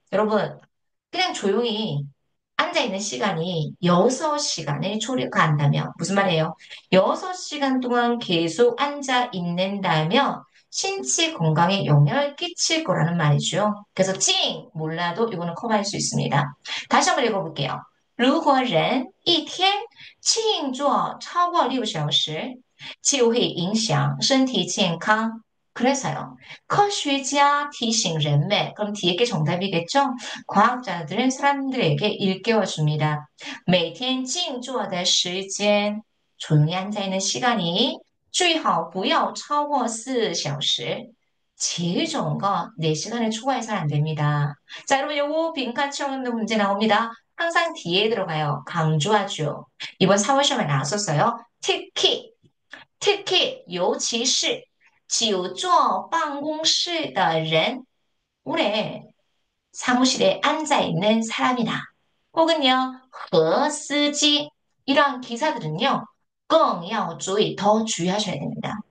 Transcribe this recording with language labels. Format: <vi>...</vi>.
<ko>여러분, 그냥 조용히 앉아있는 시간이 6시간을 초과한다면, 무슨 말이에요? 6시간 동안 계속 앉아 있는다면, 신체 건강에 영향을 끼칠 거라는 말이죠. 그래서 찡! 몰라도 이거는 커버할 수 있습니다. 다시 한번 읽어볼게요.</ko> <zh>如果人一天静坐超过6小时就会影响身体健康.</zh> <ko>그래서요.</ko> <zh>科学家 提醒人们,</zh> <ko>그럼 뒤에 게 정답이겠죠? 과학자들은 사람들에게 일깨워줍니다.</ko> <zh>每天静坐的时间,</zh> <ko>조용히 앉아있는 시간이</ko> <zh>最好不要超过4小时.</zh> <ko>제일 좋은 거 4시간을 초과해서는 안 됩니다. 자, 여러분 요거 빈칸 채우는 문제 나옵니다. 항상 뒤에 들어가요. 강조하죠. 이번 4월 시험에 나왔었어요. 특히</ko> <zh>尤其是久坐办公室的人</zh> <ko>오래 사무실에 앉아 있는 사람이나 혹은요,</ko> <zh>和司机</zh> <ko>이러한 기사들은요,</ko> <zh>更要注意,</zh> <ko>더 주의하셔야 됩니다.</ko>